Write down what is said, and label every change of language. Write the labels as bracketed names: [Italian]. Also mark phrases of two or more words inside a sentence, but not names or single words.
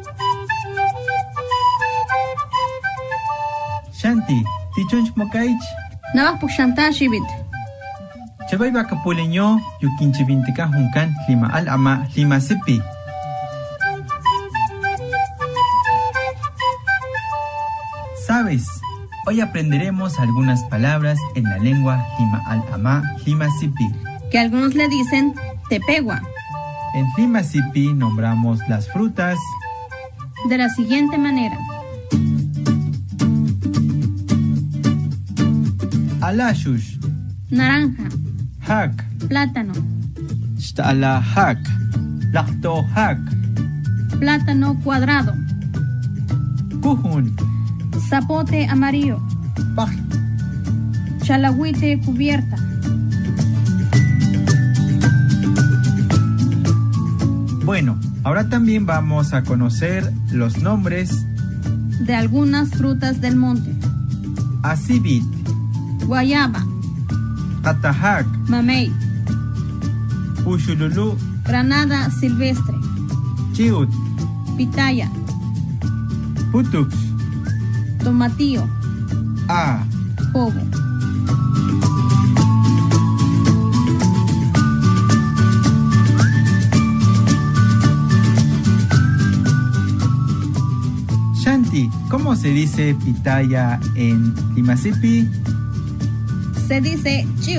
[Huehuetla Tepehua] Shanti, tichunch mokaich. Navas puxanta shibit. Chabay bakapuleño yukinchibintika junkan lima al ama lima sipi. [Spanish] ¿Sabes? Hoy aprenderemos algunas palabras en la lengua lima al ama lima sipi. Que algunos le dicen tepegua. En lima sipi nombramos las frutas De la siguiente manera. [Huehuetla Tepehua] alashush, [Spanish] Naranja, [Huehuetla Tepehua] hak, [Spanish] plátano, [Huehuetla Tepehua] shtala hak, lakto hak, [Spanish] plátano cuadrado, [Huehuetla Tepehua] kuhun, [Spanish] zapote amarillo, chalagüite cubierta. Bueno, ahora también vamos a conocer los nombres De algunas frutas del monte. [Huehuetla Tepehua] asibit, [Spanish] Guayaba, [Huehuetla Tepehua] katahak, [Spanish] mamey, [Huehuetla Tepehua] pushululu, [Spanish] granada silvestre, [Huehuetla Tepehua] chiut, [Spanish] pitaya, [Huehuetla Tepehua] putux, [Spanish] tomatillo, jobo. Shanti, ¿cómo se dice pitaya en Limasipi? Se dice chiut.